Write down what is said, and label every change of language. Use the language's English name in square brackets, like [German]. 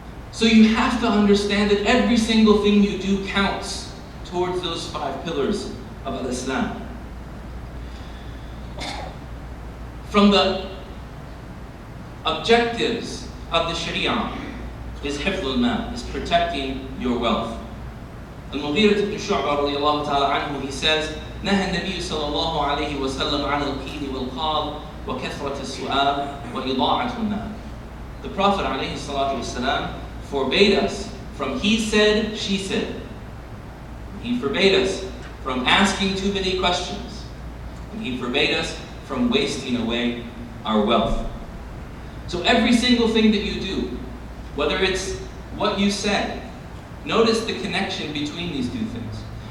[English] So you have to understand that every single thing you do counts towards those 5 pillars of Islam. From the objectives of the Sharia is [Arabic] حفظ المال, [English] is protecting your wealth. [Arabic] المغيرة بن شعبة رضي الله تعالى عنه, [English] he says, [Arabic] نهى النبي صلى الله عليه وسلم عن القيل والقال وكثرة السؤال وإضاعة المال. [English] The Prophet عليه الصلاة والسلام forbade us from he said, she said. He forbade us from asking too many questions. And he forbade us from wasting away our wealth. So every single thing that you do, whether it's what you said, notice the connection between these two things.